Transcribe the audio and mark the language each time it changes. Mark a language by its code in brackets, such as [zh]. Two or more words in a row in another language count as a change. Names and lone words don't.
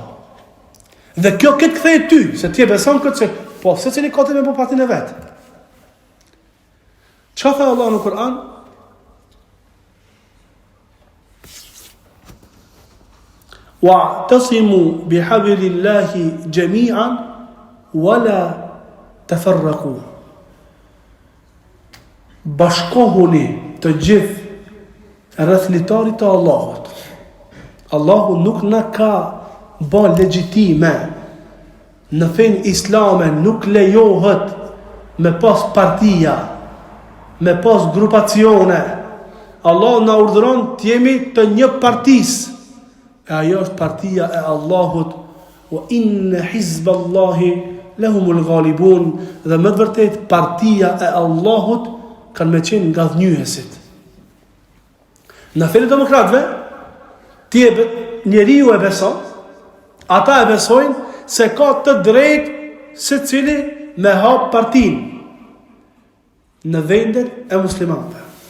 [sq] Dhe kjo këtë kthej ty, se ti e beson këtë se po secili ka të me po partinë e vet. Çfarë tha Allah në Kur'an? [ar] واعتصموا بحبل الله جميعا ولا تفرقوا. [sq] Bashkohuni të gjithë rreth litarit të Allahut. Allahu nuk na ka bën legjitime në fen islame, nuk lejohet me pas partia, me pas grupacione. Allah na urdhëron të jemi të një partisë. E ajo është partia e Allahut, [ar] وإن حزب الله لهم الغالبون, [sq] dhe më të vërtet partia e Allahut kanë me qenë nga dhënjuesit. Në fenë demokratëve, njeriu e beson, ata e besojnë se ka të drejtë secili me hap partinë në vendet e muslimanëve.